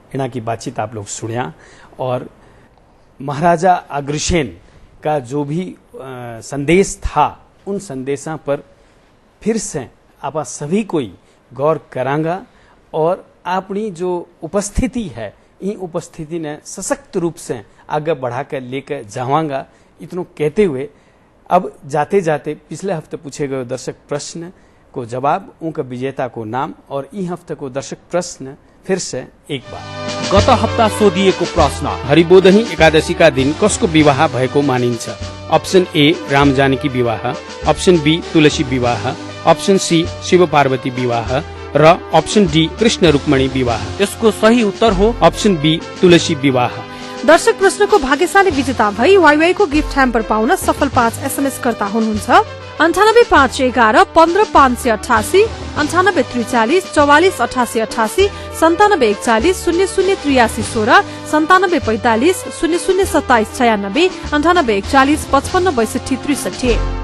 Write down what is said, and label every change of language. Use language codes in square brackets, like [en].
[mwr] इना की बातचीत आप लोग सुनिया और महाराजा अग्रसेन का जो भी संदेश था उन संदेशों पर फिर से आप सभी कोई गौर करांगा और अपनी जो उपस्थिति है इन उपस्थिति ने सशक्त रूप से आगे बढ़ा कर लेकर जावांगा। इतनों कहते हुए अब जाते जाते पिछले हफ्ते पूछे गए दर्शक प्रश्न को जवाब, उनका विजेता को नाम और ई हफ्ते को दर्शक प्रश्न फिर से एक बार। [ne] गत हप्ता सोधिएको प्रश्न, हरिबोधनी एकादशी का दिन कसको विवाह भएको मानिन्छ? अप्सन ए राम जानकी विवाह, अप्सन बी तुलसी विवाह, अप्सन सी शिव पार्वती विवाह र अप्सन डी कृष्ण रुक्मणी विवाह। यसको सही उत्तर हो अप्सन बी तुलसी विवाह। दर्शक प्रश्नको भाग्यशाली विजेता भई वाईवाई को गिफ्ट ह्याम्पर पाउन सफल 5 SMS कर्ता हुनुहुन्छ। 985111 15588, 9843 44 88 88, 9741 0083 16, 9745 0027 96, 9841 55 62 63।